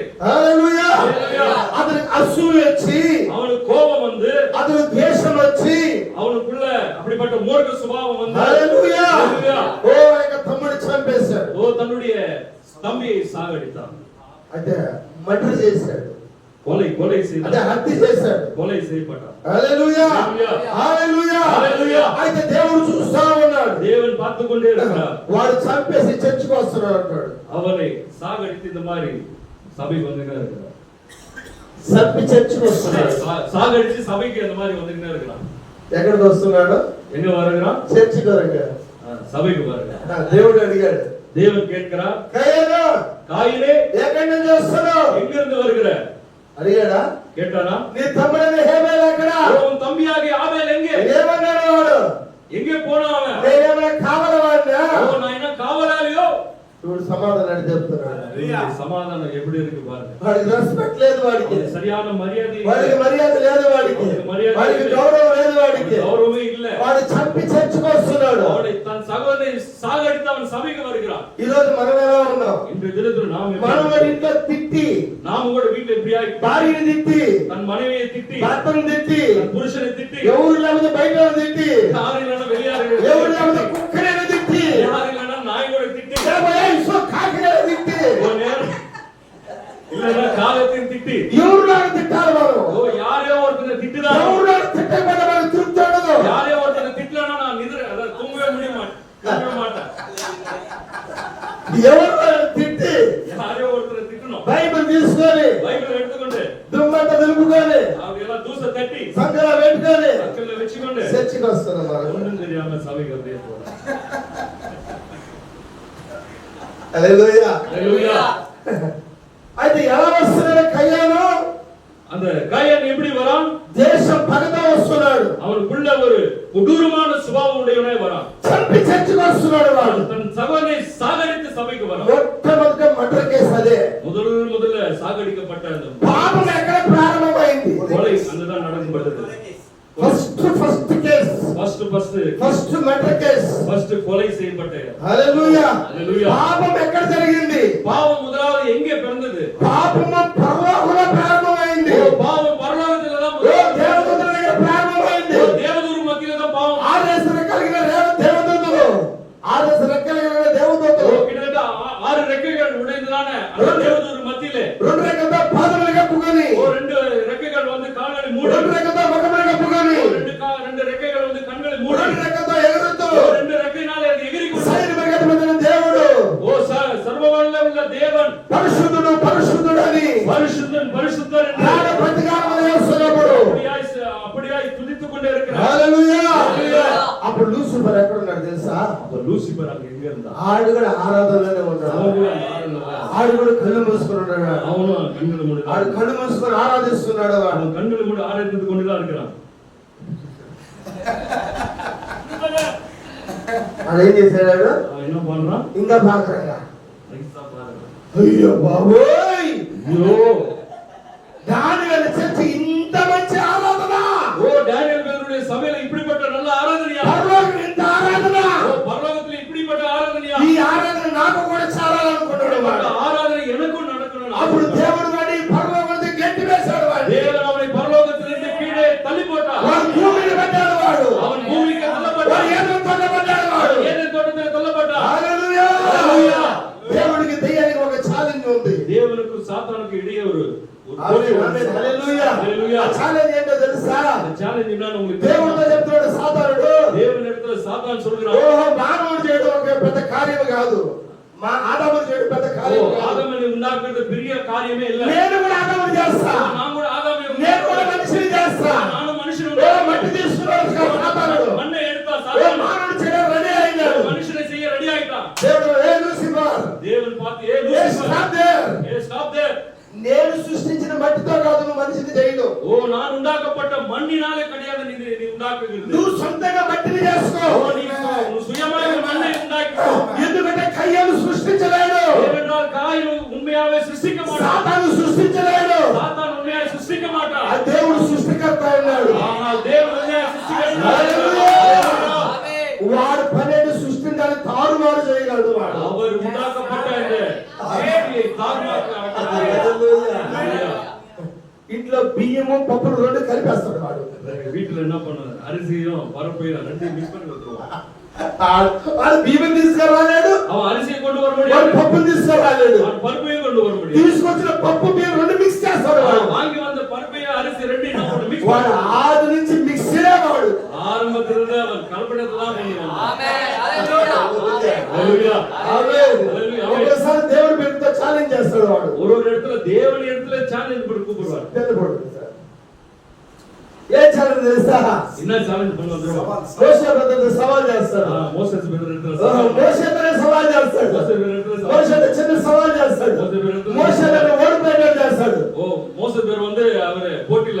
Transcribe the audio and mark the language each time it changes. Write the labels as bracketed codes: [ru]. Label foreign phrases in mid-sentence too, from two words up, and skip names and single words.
[te] హల్లెలూయా, హల్లెలూయా. అతనికి అసూయ వచ్చి, [ta] அவனுக்கு கோபம் வந்து, [te] అతనికి ద్వేషం వచ్చి, [ta] அவனுக்குள்ள அப்படிப்பட்ட மூர்க்க சுபாவம் வந்து, [te] హల్లెలూయా, హల్లెలూయా. ఓ యొక్క తమ్ముడు చంపేశాడు. [ta] ஓ தன்னுடைய தம்பியை சாகடித்தான். [te] అయితే మర్డర్ చేశాడు, [ta] கொலை [te] అంటే [ta] செய்தான். [te] హత్య చేశాడు. [ta] கொலை செய்யப்பட்டான். [te] హల్లెలూయా, హల్లెలూయా, హల్లెలూయా, హల్లెలూయా. అయితే దేవుడు చూస్తా ఉన్నాడు. [ta] தேவன் பார்த்து கொண்டே இருக்கிறார். [te] వాడు చంపేసి చర్చికి వస్తున్నాడు అంటాడు. [ta] அவனை சாகடித்து இந்த மாதிரி சபைக்கு வந்துட்டே இருக்கிறார். [te] చంపి చర్చికి వస్తున్నాడు. [ta] சாகடிச்சு சபைக்கு அந்த மாதிரி வந்துட்டே இருக்கிறான். [te] ఎక్కడికి వస్తున్నాడు? [ta] எங்க வருகிறான்? [te] చర్చికి వస్తున్నాడు. [ta] சபைக்கு வருகிறான். [te] దేవుడు అడిగాడు, [ta] தேவன் கேட்கிறார், [te] కయ్యను [ta] காயினே [te] ఎక్కడి నుంచి వస్తున్నావు [ta] எங்க இருந்து வருகிற? [te] అడిగాడా? [ta] கேட்டானா? [te] నీ తమ్ముడైన హేబెల్ ఎక్కడ? [ta] உன் தம்பியாகிய ஆபேல் எங்கே? [te] ఏమన్నాడు వాడు? [ta] எங்கே போனான் அவன்? [te] నేనేమైనా కావాలవాడినా? [ta] ஓ நான் என்ன காவலாளியோ? [te] చూడు సమాధానం చెప్తున్నాడు. [ta] சமாதானம் எப்படி இருக்கு பாருங்க. [te] వాడికి రెస్పెక్ట్ లేదు, వాడికి [ta] சரியான மரியாதை, [te] వాడికి మర్యాద లేదు, వాడికి వాడికి గౌరవం లేదు, వాడికి [ta] கௌரவமே இல்ல. [te] వాడు చంపి చర్చికి వస్తున్నాడు. [ta] அவனை தன் சகோதரனை சாகடித்து அவன் சபைக்கு வருகிறான். [te] ఈ రోజు మనం ఎలా ఉన్నాం? [ta] இன்றைய தினத்தில் நாம் [te] మనం ఇంట్లో తిట్టి, [ta] நாம கூட வீட்டுல இப்படியா [te] భార్యని తిట్టి, [ta] தன் மனைவியை திட்டி, [te] భర్తను తిట్టి, [ta] தன் புருஷனை திட்டி, [te] ఎవరు లేకపోతే బయట తిట్టి, [ta] யாரும் இல்லைன்னா வெளியாரு, [te] ఎవరు లేకపోతే కుక్కనైనా తిట్టి, [ta] யாரும் இல்லைன்னா நாய் கூட திட்டி, [te] కాకినైనా తిట్టి, [ta] ஒரு நேரம் இல்லைன்னா காலத்தையும் திட்டி, [te] ఎవరు లాగా తిట్టాలి మనం? [ta] ஓ யாரையோ ஒருத்தனை திட்டுதான், [te] ఎవరు లాగా తిట్టకపోతే మనకు తృప్తి ఉండదు. [ta] யாரையோ ஒருத்தனை திட்டலன்னா நான் அதாவது தூங்கவே முடிய மாட்டேன். [te] ఎవరు లాగా తిట్టి [ta] யாரையோ ஒருத்தனை திட்டணும். [te] బైబిల్ తీసుకొని [ta] பைபிள் எடுத்துக்கொண்டு [te] దుమ్మంతా దులుపుకొని [ta] அப்படியெல்லாம் தூச தட்டி [te] సంకల పెట్టుకొని [ta] மக்கள்ல வச்சுக்கொண்டு [te] చర్చికి వస్తున్నాం మనం. [ta] ஒன்றும் தெரியாம சபைக்கு அப்படியே போறோம். [te] హల్లెలూయా. [ta] ஹல்லேலூயா. [te] అయితే ఎలా వస్తున్నాడు కయ్యాను? [ta] அந்த காயன் எப்படி வரான்? [te] దేశం పగతో వస్తున్నాడు. [ta] அவனுக்குள்ள ஒரு கொடூரமான சுபாவம் உடையவனே வரான். [te] చంపి చర్చికి వస్తున్నాడు వాడు. [ta] தன் சகோதரனை சாகடித்து சபைக்கு வரான். [te] మొట్టమొదటి మర్డర్ కేసు అదే. [ta] முதல்ல சாகடிக்கப்பட்ட அந்த [te] పాపం ఎక్కడ ప్రారంభమైంది? [ta] கொலை அங்கதான் நடக்கப்பட்டது. [en] First murder [te] కేసు, [ta] ஃபர்ஸ்ட் கொலை செய்யப்பட்ட. [te] హల్లెలూయా. హల్లెలూయా. పాపం ఎక్కడ జరిగింది? [ta] பாவம் முதலாவது எங்கே பிறந்தது? [te] పాపము పరలోకంలో ప్రారంభమైంది. [ta] ஓ பாவம் பரலோகத்துல தான் [te] ఓ దేవదూతల దగ్గర ప్రారంభమైంది. [ta] ஓ தேவதூர் மத்தியில தான் பாவம். [te] ఆరేసర కలిగిన దేవదూతలు, ఆరేసర కలిగిన ஓ దేవదూతలు [ta] கிட்டத்தட்ட 6 ரெக்கைகள் உடைந்ததான அந்த தேவதூர் மத்தியிலே [te] రెండు రెక్కలతో పాదములు కప్పుకొని, [ta] ஓ 2 ரெக்கைகள் வந்து கால்களை மூடி, [te] రెండు రెక్కలతో ముఖములు కప్పుకొని, [ta] 2 ரெக்கைகள் வந்து கண்களை மூடி, [te] రెండు రెక్కలతో ఎగురుతూ [ta] ஓ 2 ரெக்கையினாலே அது எகிறிக்கொண்டு [te] సైన్య పరిగెత్తుతున్న దేవుడు, [ta] ஓ சர்வவல்லமையுள்ள தேவன் [te] పరిశుద్ధుడు పరిశుద్ధుడు అని [ta] பரிசுத்தன் பரிசுத்தர் என்று [te] ఆయన ప్రతిగానం చేస్తున్నప్పుడు [ta] அப்படியாய் துதித்துக் கொண்டே இருக்கிறார். [te] హల్లెలూయా. హల్లెలూయా. అప్పుడు లూసిఫర్ లూసిఫర్ ఎక్కడ ఉన్నాడు తెలుసా? [ta] அப்ப லூசிபர் அங்க எங்க இருந்தா? [te] ఆడు కూడా ఆరాధనలోనే ఉన్నాడు. [ta] அவன் கூட ஆராதனை. [te] ఆడు కూడా కళ్ళు మూసుకొని ఉన్నాడు. [ta] அவனும் கண்களை மூடி [te] ఆడు కళ్ళు మూసుకొని ఆరాధిస్తున్నాడు. వాడు [ta] அவன் கண்களை மூடி ஆராதித்து கொண்டுதான் இருக்கிறான். [te] అది ఏం చేశాడు? [ta] அவன் என்ன பண்றான்? [te] ఇంకా పాకరంగా [ta] நைஸா பாருங்க. [te] అయ్యో బాబోయ్, [ta] ஐயோ, [te] దానియేలు చర్చి ఇంత మంచి ఆరాధన, [ta] ஓ டேனியல் பேருடைய சபையில இப்படிப்பட்ட நல்ல ஆராதனையா? [te] పరలోకం ఇంత ఆరాధన, [ta] ஓ பரலோகத்துல இப்படிப்பட்ட ஆராதனையா? [te] ఈ ఆరాధన నాకు కూడా చాలాలనుకున్నాడు వాడు. [ta] ஆராதனை எனக்கும் நடக்கணும். [te] అప్పుడు దేవుడు వాడి పరలోకానికి గెంటి వేశాడు. వాడు [ta] தேவன் அவனை பரலோகத்திலிருந்து கீழே தள்ளி போட்டார். [te] వాడు భూమిని పడ్డాడు. వాడు [ta] அவன் பூமிக்கு [te] వాడు [ta] தள்ளப்பட்டான். [te] ఏదైనా తొందరపడ్డాడు. వాడు [ta] ஏதேன் தோட்டத்தில் தள்ளப்பட்டான். [te] హల్లెలూయా. హల్లెలూయా. దేవుడికి దయ్యానికి ఒక ఛాలెంజ్ ఉంది. [ta] தேவனுக்கும் சாத்தானுக்கு இடையே ஒரு [te] ఆమేన్, ఆమేన్, హల్లెలూయా. హల్లెలూయా. ఆ ఛాలెంజ్ ఏంటో తెలుసా? [ta] சேலஞ்ச் என்னன்னு உங்களுக்கு [te] దేవుడితో [ta] தெரியுமா? [te] చెప్తున్నాడు సాతానుడు, [ta] தேவனிடத்துல சாத்தான் சொல்கிறான், [te] ఓహో మానవుడు చేయడం ఒక పెద్ద కార్యం కాదు, మా ఆదాము చేయడం పెద్ద ஓ కార్యం కాదు. [ta] ஆதாமை உண்டாக்குறது பெரிய காரியமே இல்ல. [te] నేను కూడా ఆదాముని చేస్తా, [ta] நான் கூட ஆதாமை [te] నేను కూడా మనిషిని చేస్తా. [ta] நானும் மனுஷன் [te] ఓ మట్టి తీసుకున్నాడు సాతానుడు, [ta] மண்ணை எடுத்தா ఓ சாத்தான் [te] మానవుడు చేయడం రెడీ అయినాడు. [ta] மனுஷனை செய்ய ரெடி ஆயிட்டான். [te] దేవుడు ఏ లూసిఫర్, [ta] தேவன் பார்த்து ஏ ఏ லூசிபர், [en] Stop there. ஏ Stop there. [te] నేను సృష్టించిన మట్టితో కాదు నువ్వు మనిషిని చేయడం. [ta] ஓ நான் உண்டாக்கப்பட்ட மண்ணினாலே கிடையாது நீ உண்டாக்குகிறது. [te] నువ్వు సొంతంగా మట్టిని చేసుకో. [ta] ஓ நீ சுயமாக மண்ணை உண்டாக்கிக்கோ. [te] ఎందుకంటే కయ్యను సృష్టించలేడు, [ta] ஏனென்றால் காயின் உண்மையாவே சிருஷ்டிக்க மாட்டான். [te] సాతాను సృష్టించలేడు. [ta] சாத்தான் உண்மையாவே சிருஷ்டிக்க ఆ மாட்டான். [te] దేవుడు సృష్టికర్త ఉన్నాడు. [ta] ஆனால் தேவன் உண்மையாவே சிருஷ்டிக்கிறார். [te] వాడు పనేది సృష్టించాలి, తారుమారు చేయగలడు వాడు. [ta] அவர் உண்டாக்கப்பட்ட இந்த சృష్டியை தாறுமாறாக்க [te] ఇంట్లో బియ్యము పప్పులు రెండు కలిపేస్తాడు వాడు. [ta] வீட்டுல என்ன பண்ணுவாரு? அரிசியும் பருப்பையும் ரெண்டையும் மிக்ஸ் பண்ணி வச்சிருவான். [te] వాడు బియ్యం తీసుకురాలేడు, [ta] அவன் అరిసిயை கொண்டு வர [te] వాడు [ta] முடியாது, [te] పప్పులు తీసుకురాలేడు. [ta] அவன் பருப்பையும் கொண்டு வர முடியாது. [te] తీసుకొచ్చిన పప్పు బియ్యం రెండు మిక్స్ చేస్తాడు వాడు. [ta] அவன் வாங்கி வந்த பருப்பையும் அரிசி ரெண்டையும் நம்ம மிக்ஸ் [te] వాడు [ta] பண்ணுவான். [te] ఆది నుంచి మిక్సీలే వాడు. [ta] ஆரம்பத்திலிருந்து அவன் கலப்படத்தை தான் பண்ணுவான். [te] ఆమేన్, హల్లెలూయా. [ta] ஹல்லேலூயா. [te] ఆమేన్. హల్లెలూయా. ఒకసారి దేవుడి పేరుతో ఛాలెంజ్ చేస్తాడు వాడు. [ta] ஒரு இடத்துல தேவன் இடத்துல சேலஞ்ச் பண்ணி கூப்பிடுவார். [te] తెలుపడు సార్. ఏ ఛాలెంజ్ తెలుసా? [ta] என்ன சேலஞ்ச் பண்ண வந்துருவான்? [te] మోషే బ్రదర్తో సవాల్ చేస్తాడు. [ta] மோசேஸ் பிரதர் இடத்துல [te] మోషేతోనే సవాల్ చేస్తాడు. [ta] மோசே இடத்துல [te] మోషేతో చిన్న సవాల్ చేస్తాడు. మోషేని ఓడిపోయినాడు చేస్తాడు. [ta] ஓ மோசே பேர் வந்து அவரு போட்டில